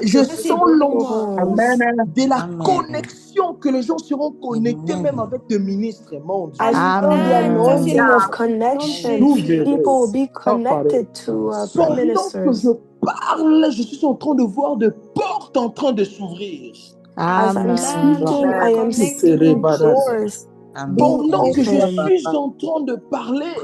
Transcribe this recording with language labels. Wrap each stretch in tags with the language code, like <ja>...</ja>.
<fr>Je sens l'onction de la connexion que les gens seront connectés même avec le ministre. Mon Dieu.</fr> <en>I feel the anointing of connection. People will be connected to prime ministers.</en> <fr>Je parle, je suis en train de voir des portes en train de s'ouvrir.</fr> <en>As I'm speaking, I am seeing doors.</en> <fr>Pendant que je suis en train de parler,</fr>